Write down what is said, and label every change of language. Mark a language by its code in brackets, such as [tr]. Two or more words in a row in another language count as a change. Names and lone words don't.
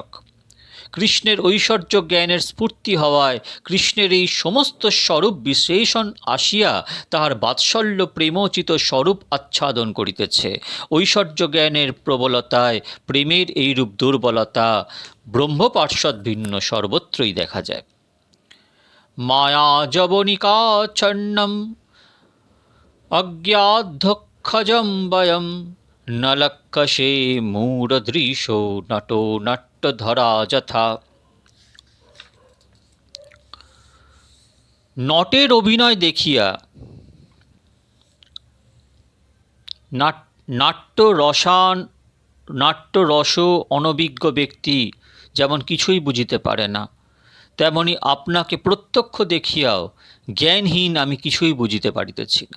[bn] কৃষ্ণের ঐশ্বর্য জ্ঞানের স্ফূর্তি হওয়ায় কৃষ্ণের এই সমস্ত স্বরূপ বিশ্লেষণ আসিয়া তাহার বাৎসল্য প্রেমোচিত স্বরূপ আচ্ছাদন করিতেছে। ঐশ্বর্য জ্ঞানের প্রবলতায় প্রেমের এইরূপ দুর্বলতা ব্রহ্মপার্শ্বদ ভিন্ন সর্বত্রই দেখা যায়। [sa] মায়া জবনিকাচ্ছন্নম অজ্ঞাধ্যক্ষজম বয়ম ন লক্ষসে মূঢ়দৃশো নটো নট্টধরা যথা। [bn] নটের অভিনয় দেখিয়া নাট্যরস অনভিজ্ঞ ব্যক্তি যেমন কিছুই বুঝিতে পারে না, তেমনি আপনাকে প্রত্যক্ষ দেখিয়াও জ্ঞানহীন আমি কিছুই বুঝিতে পারিতেছি না।